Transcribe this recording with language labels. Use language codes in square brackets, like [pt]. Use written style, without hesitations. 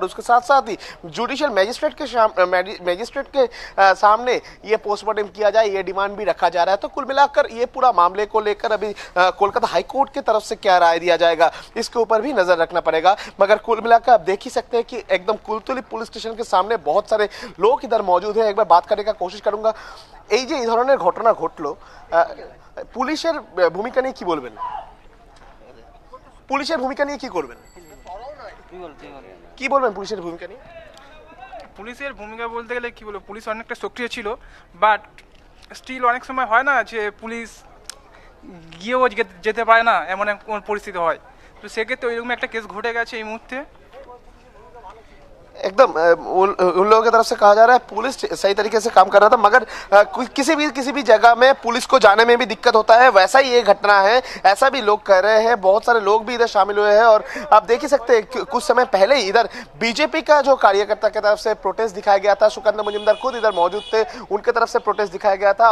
[hi] और उसके साथ साथ ही जुडिशियल मैजिस्ट्रेट के सामने ये पोस्टमार्टम किया जाए, ये डिमांड भी रखा जा रहा है। तो कुल मिलाकर ये पूरा मामले को लेकर अभी कोलकाता हाई कोर्ट की तरफ से क्या राय दिया जाएगा इसके ऊपर भी नजर रखना पड़ेगा। मगर कुल मिलाकर आप देख ही सकते हैं कि एकदम कुलतली पुलिस स्टेशन के सामने बहुत सारे लोग इधर मौजूद हैं। एक बार बात करने का कोशिश करूंगा। [bn] এই যে এই ধরনের ঘটনা ঘটলো, পুলিশের ভূমিকা নিয়ে কি বলবেন? পুলিশের ভূমিকা নিয়ে কি করবেন? কি বলবেন পুলিশের ভূমিকা নিয়ে? পুলিশের ভূমিকা বলতে গেলে কি বলবো, পুলিশ অনেকটা সক্রিয় ছিল, বাট স্টিল অনেক সময় হয় না যে পুলিশ গিয়েও যেতে পারে না, এমন এক পরিস্থিতি হয়। তো সেক্ষেত্রে ওইরকম একটা কেস ঘটে গেছে এই মুহূর্তে। [hi] एकदम उन लोगों की तरफ से कहा जा रहा है पुलिस सही तरीके से काम कर रहा था, मगर किसी भी जगह में पुलिस को जाने में भी दिक्कत होता है। वैसा ही ये घटना है, ऐसा भी लोग कह रहे हैं। बहुत सारे लोग भी इधर शामिल हुए हैं और आप देख ही सकते हैं कुछ समय पहले ही इधर बीजेपी का जो कार्यकर्ता की तरफ से प्रोटेस्ट दिखाया गया था, सुकंदर मुजुमदार खुद इधर मौजूद थे, उनके तरफ से प्रोटेस्ट दिखाया गया था।